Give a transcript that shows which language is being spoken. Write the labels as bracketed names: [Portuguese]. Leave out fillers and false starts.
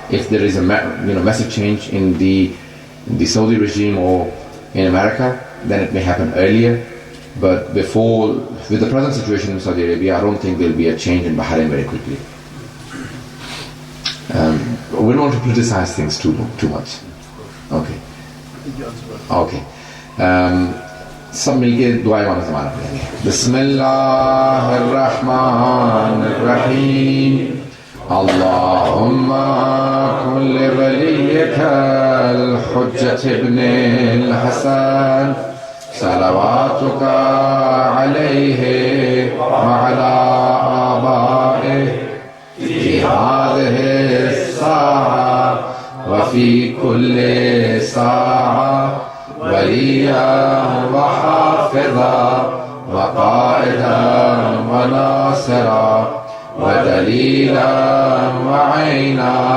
[English] If there is a massive change in the Saudi regime or in America, then it may happen earlier. But before, with the present situation in Saudi Arabia, I don't think there will be a change in Bahrain very quickly. We don't want to politicize things too much. Okay. Okay. [Urdu] سب مل کے دعائیں مانگیں زمانہ پڑھیں گے. بسم اللہ الرحمن الرحیم. [Arabic] اللهم كن لوليك الحجة ابن الحسن صلواتك عليه وعلى آبائه في هذه الساعة وفي كل ساعة وليا وحافظا وقائدا وناصرا ودليلا وعينا